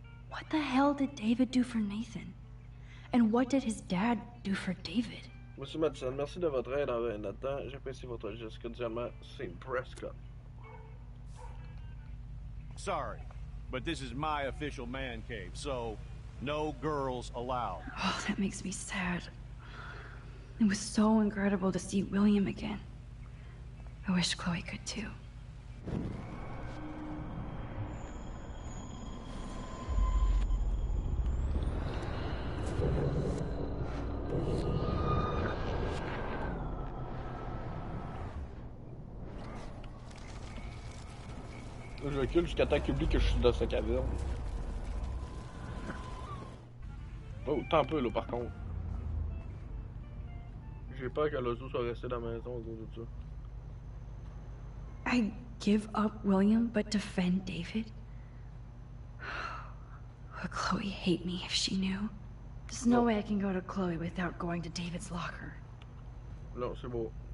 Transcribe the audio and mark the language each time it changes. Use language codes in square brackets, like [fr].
[en] What the hell did David do for Nathan? And what did his dad do for David? [fr] Monsieur Madison, merci de votre aide envers Nathan. J'apprécie votre geste. Cordialement, St. Prescott. [en] Sorry, but this is my official man cave, so no girls allowed. Oh, that makes me sad. It was so incredible to see William again. I wish Chloe could too. [fr] Je recule jusqu'à temps qu'il oublie que je suis dans sa caverne. Oh, tant peu là par contre. J'ai peur que l'oiseau soit resté dans la maison à cause de ça. [en] I give up William but defend David? Would Chloe hate me if she knew? There's no way I can go to Chloe without going to David's locker. [fr] Non, c'est beau.